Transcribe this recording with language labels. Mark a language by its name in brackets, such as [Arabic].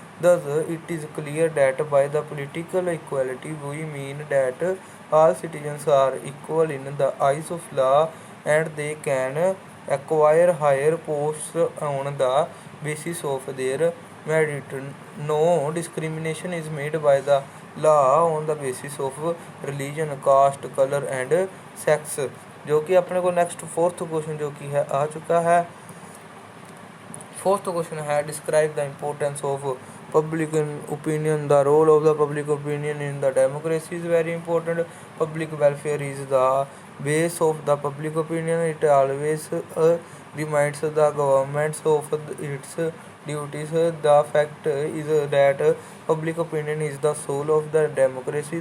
[English] Thus, it is clear that by the political equality we mean that all citizens are equal in the eyes of law, and they can acquire higher posts on the basis of their merit. No discrimination is made by the law on the basis of religion, caste, color and sex. [Hindi] जो कि अपने को next fourth question जो कि है आ चुका है। Fourth question है, [English] Describe the importance of public opinion. The role of the public opinion in the democracy is very important. Public welfare is the base of the public opinion. It always reminds the governments of its duties. The fact is that public opinion is the soul of the democracy.